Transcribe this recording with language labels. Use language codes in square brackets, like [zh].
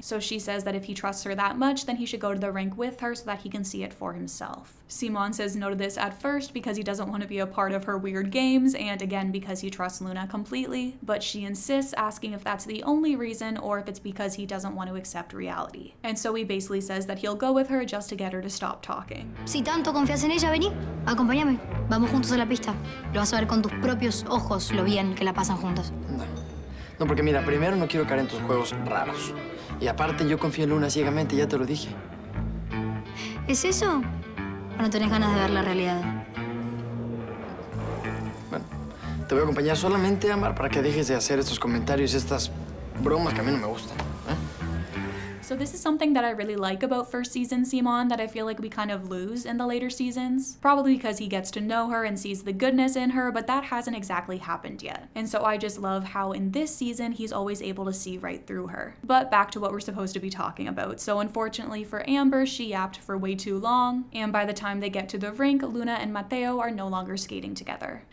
[en] So she says that if he trusts her that much, then he should go to the rink with her so that he can see it for himself. Simón says no to this at first because he doesn't want to be a part of her weird games, and again because he trusts Luna completely, but she insists, asking if that's the only reason or if it's because he doesn't want to accept reality. And so he basically says that he'll go with her just to get her to stop talking. [es] Si tanto confías en ella, vení, acompáñame. Vamos juntos a la pista. Lo vas a ver con tus propios ojos lo bien que la pasan juntos. No, porque mira, primero no quiero caer en tus juegos raros. Y aparte yo confío en Luna ciegamente, ya te lo dije. ¿Es eso? ¿O no tenés ganas de ver la realidad? Bueno, te voy a acompañar solamente, Ámbar, para que dejes de hacer estos comentarios y estas bromas que a mí no me gustan. [en] So this is something that I really like about first season Simón that I feel like we kind of lose in the later seasons. Probably because he gets to know her and sees the goodness in her, but that hasn't exactly happened yet. And so I just love how in this season he's always able to see right through her. But back to what we're supposed to be talking about. So unfortunately for Ámbar, she yapped for way too long, and by the time they get to the rink, Luna and Mateo are no longer skating together.